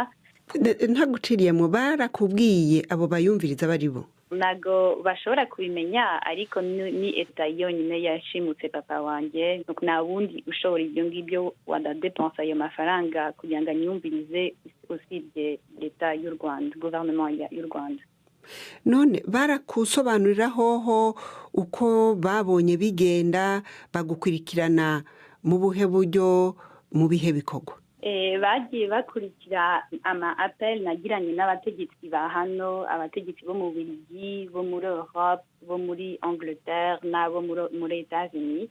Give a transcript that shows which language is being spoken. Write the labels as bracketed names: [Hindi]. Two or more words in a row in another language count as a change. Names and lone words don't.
[Rundi] Ntaguciriye mu barakubwiye abo bayumviriza bari bo? [Kinyarwanda] Nago bashobora kubimenya, ariko ni eta yonyine yashimutse papa wanjye. Na wundi ushobora ibyo ngibyo wadadepensa ayo mafaranga kugira ngo anyumvirize usibye leta y'u Rwanda, gouvernement y'u Rwanda. [Rundi] None barakusobanurira hoho uko babonye bigenda, bagukurikirana mu buhe buryo, mu bihe bikorwa? [Kinyarwanda] Bagiye bakurikira ama-appel nagiranye n'abategetsi ba hano, abategetsi bo mu Bubiligi, bo muri Europe, bo muri Angleterre n'abo muri Etats-Unis.